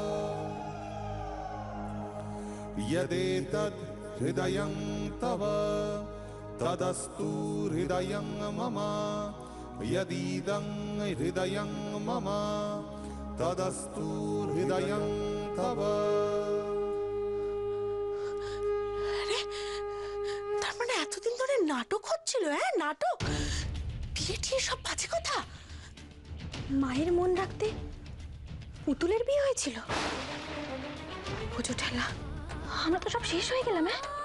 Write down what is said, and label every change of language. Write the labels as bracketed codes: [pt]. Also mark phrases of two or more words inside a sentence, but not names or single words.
[sa] यदेतद् हृदयं तव तदस्तु हृदयं मम यदीदं हृदयं मम तदस्तु हृदयं तव। [bn] তার মানে এতদিন ধরে নাটক হচ্ছিল? নাটক, বিয়ে টিয়ে সব বাজে কথা। মায়ের মন রাখতে পুতুলের বিয়ে হয়েছিল। পুজো ঠেলা, আমরা তো সব শেষ হয়ে গেলাম।